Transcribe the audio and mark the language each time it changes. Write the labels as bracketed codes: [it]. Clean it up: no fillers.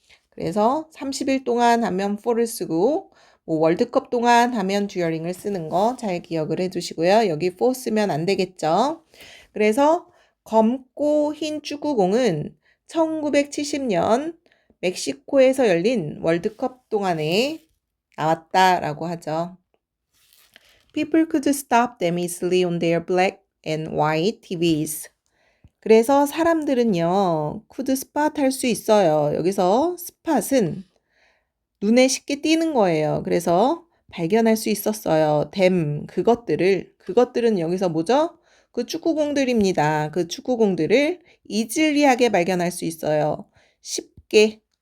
[ko] 그래서 30일 동안 하면 for를 쓰고 월드컵 동안 하면 during을 쓰는 거 잘 기억을 해두시고요. 여기 for 쓰면 안 되겠죠. 그래서 검고 흰 축구공은 1970년 멕시코에서 열린 월드컵 동안에 나왔다라고 하죠. [en] People could stop them easily on their black and white TVs. [ko] 그래서 사람들은요, could spot 할 수 있어요. 여기서 spot은 눈에 쉽게 띄는 거예요. 그래서 발견할 수 있었어요. them, 그것들은 여기서 뭐죠? 그 축구공들입니다. 그 축구공들을 easily하게 발견할 수 있어요. 쉽게.